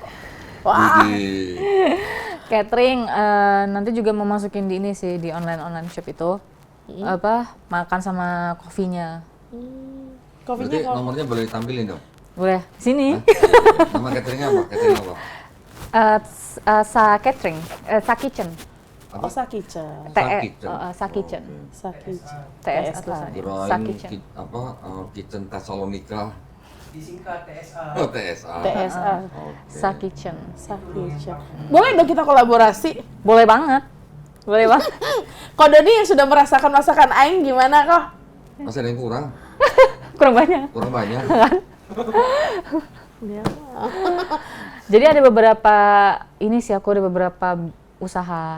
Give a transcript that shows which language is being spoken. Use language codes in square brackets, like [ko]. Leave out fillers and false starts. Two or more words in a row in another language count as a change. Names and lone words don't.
[id] Wah, Widih. Catering nanti juga mau masukin di ini sih, di [en] online shop [id] itu. Apa, makan sama kopinya. kopinya Berarti kok. nomornya boleh tampilin dong. Boleh, sini. Nama cateringnya apa? Catering apa? Sa Catering, Sa Kitchen. Apa? Oh, Sa-Kitchen. Sa Kitchen. Sa-Kitchen. TSA TSA. tulisannya. Kirain Sa Kitchen. Kitchen Thessalonica. Disingkat TSA. Oh, TSA. TSA. Oke. Sa Kitchen. Sa-Kitchen. Boleh dong kita kolaborasi. Boleh banget. Boleh banget. Kok Doni yang sudah merasakan masakan Aing gimana kok? Masih ada yang kurang? Kurang banyak. Kurang banyak. Ya. Jadi ada beberapa, ini sih aku ada beberapa usaha.